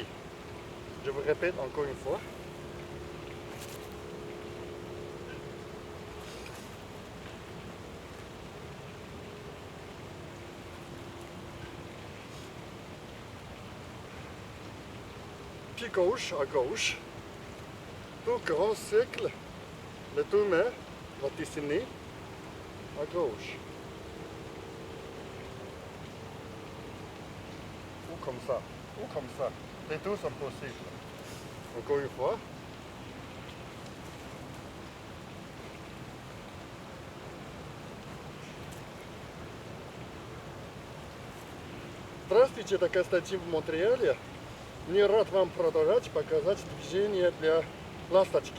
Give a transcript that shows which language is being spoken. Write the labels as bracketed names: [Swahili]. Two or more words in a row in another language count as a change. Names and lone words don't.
[French] Je vous répète encore une fois. Pied gauche à gauche, deux grands cercles, les deux mains vont dessiner à gauche. Ou comme ça, ou comme ça. Les deux sont possibles. Encore une fois. [Russian] Здравствуйте, это Константин в Монреале. Мне рад вам показать движение для ласточки.